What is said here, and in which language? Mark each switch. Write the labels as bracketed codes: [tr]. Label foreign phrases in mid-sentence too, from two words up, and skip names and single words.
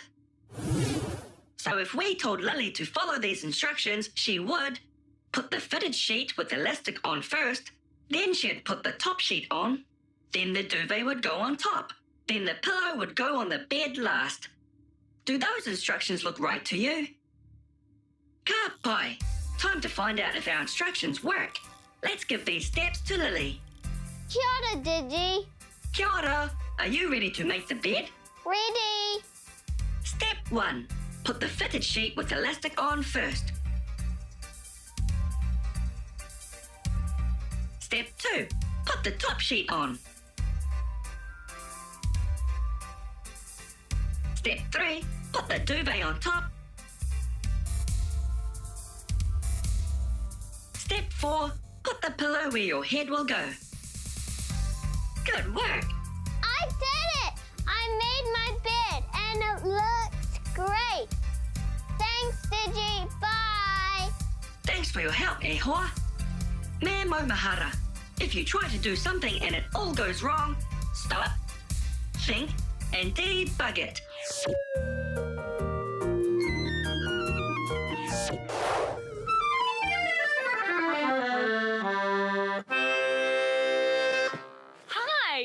[en] So if we told Lily to follow these instructions, she would put the fitted sheet with elastic on first, then she'd put the top sheet on, then the duvet would go on top, then the pillow would go on the bed last. Do those instructions look right to you? [mi] Ka pai! [en] Time to find out if our instructions work. Let's give these steps to Lily. [mi] Kia ora, Digi. Kia ora! [en] Are you ready to make the bed? Ready. Step 1. Put the fitted sheet with elastic on first. Step 2. Put the top sheet on. Step 3, put the duvet on top. Step 4, put the pillow where your head will go. Good work. I did it! I made my bed and it looks great. Thanks, Digi. Bye. Thanks for your help, [mi] e hoa. Me maumahara. [en] If you try to do something and it all goes wrong, stop, think, and debug it. Hi!